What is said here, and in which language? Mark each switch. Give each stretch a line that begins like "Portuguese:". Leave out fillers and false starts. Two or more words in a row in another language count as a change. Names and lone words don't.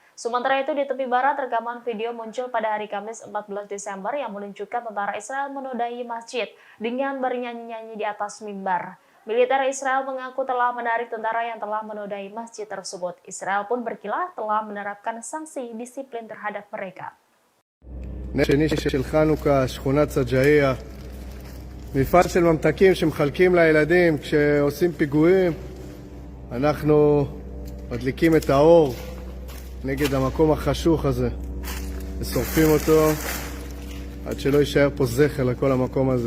Indonesian: Sementara itu di tepi barat rekaman video muncul pada hari Kamis 14 Desember yang menunjukkan tentara Israel menodai masjid dengan bernyanyi-nyanyi di atas mimbar. Militer Israel mengaku telah menarik tentara yang telah menodai masjid tersebut. Israel pun berkilah telah menerapkan sanksi disiplin terhadap mereka.
Hebrew: שני של חנוכה, שכונת סג'אעיה, מפעל של ממתקים שמחלקים לילדים כשעושים פיגועים. אנחנו מדליקים את האור נגד המקום החשוך הזה ושורפים אותו עד שלא יישאר פה זכר לכל המקום הזה.